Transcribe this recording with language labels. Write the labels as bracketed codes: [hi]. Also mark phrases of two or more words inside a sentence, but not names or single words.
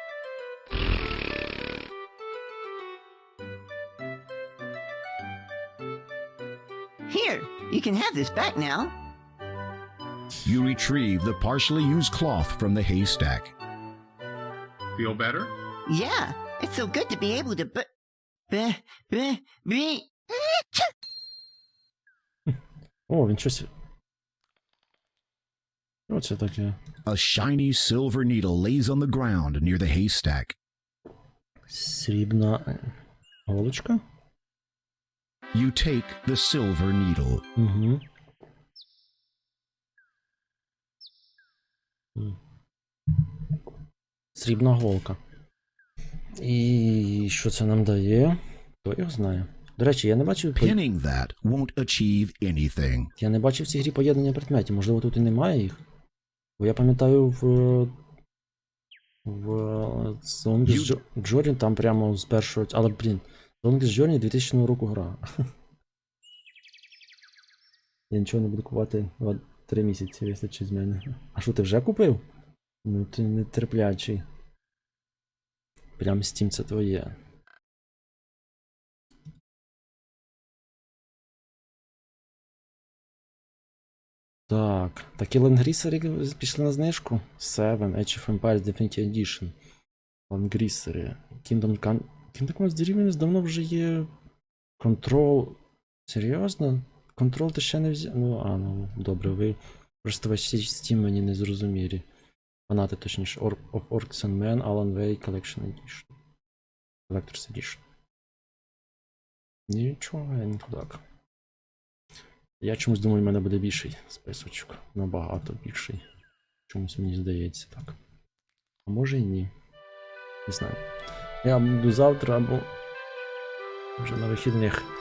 [en] Here, you can have this back now. You retrieve the partially used cloth from the haystack. Feel better? Yeah, it's so good to be able to be. [uk] О, він щось. Що це таке? [en] A shiny silver needle lays on the ground near the haystack. [uk] Срібна голочка? [en] You take the silver needle. [uk] Угу. Срібна голка. І що це нам дає? Хто його знає. До речі, я не бачив. [en] Pinning that won't achieve anything. [uk] Я не бачив в цій грі поєднання предметів. Можливо, тут і немає їх. Бо я пам'ятаю в Longest Journey там прямо з першого. Але, блін, Longest Journey 2000 року гра. Я нічого не буду купувати 3 місяці, вистачить з мене. А що, ти вже купив? Ну ти нетерплячий. Прям Steam це твоє. Так, такі лангрісери пішли на знижку. 7, Age of Empires Definitive Edition. Лангрісери. Kingdom Come of Deliverance давно вже є. Control. Серйозно? Control ти ще не взяв? Ну, добре, ви. Просто ваші Steam мені не зрозумілі. Фанати, точніше, of Orcs and Men, Alan Wake Collection Edition. Collector's Edition. Нічого, я не так. Я чомусь думаю, в мене буде більший списочок. Набагато більший. Чомусь мені здається так. А може і ні. Не знаю. Я буду завтра або вже на вихідних.